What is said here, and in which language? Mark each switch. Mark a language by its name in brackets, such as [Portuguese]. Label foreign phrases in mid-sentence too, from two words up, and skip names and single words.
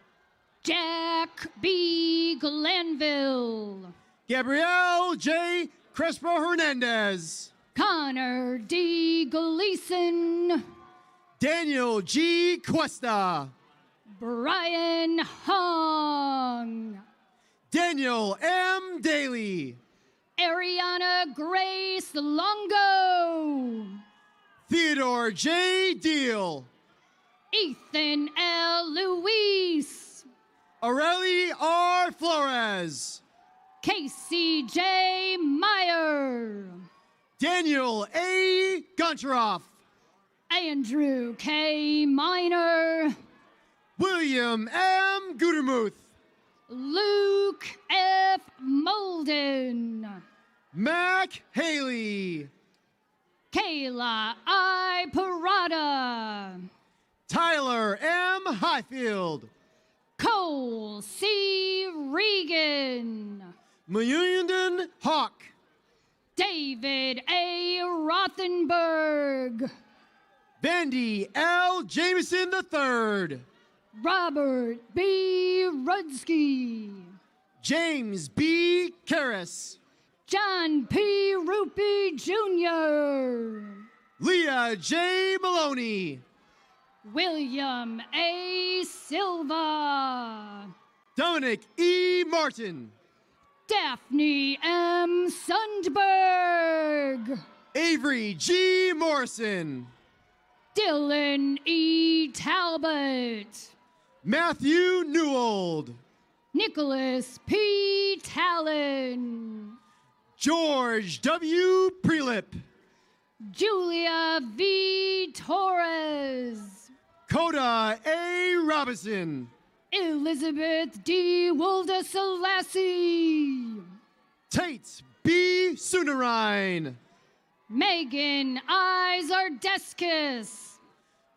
[English] Jack B. Glanville. Gabrielle J. Crespo Hernandez. Connor D. Gleason. Daniel G. Cuesta. Brian Hong. Daniel M. Daly. Ariana Grace Longo. Theodore J. Deal. Ethan L. Luis. Aurelie R. Flores. Casey J. Meyer. Daniel A. Goncharoff. Andrew K. Miner. William M. Gutermuth. Luke F. Molden. Mac Haley. Kayla I. Parada. Tyler M. Highfield. Cole C. Regan. Mayunden Hawk. David A. Rothenberg. Bandy L. Jameson III. Robert B. Rudsky. James B. Karras. John P. Rupi Jr. Leah J. Maloney. William A. Silva. Dominic E. Martin. Daphne M. Sundberg. Avery G. Morrison. Dylan E. Talbot. Matthew Newold. Nicholas P. Talon. George W. Prelip. Julia V. Torres. Coda A. Robinson. Elizabeth D. Wolda Selassie. Tate B. Sunarine. Megan I. Zardeskis.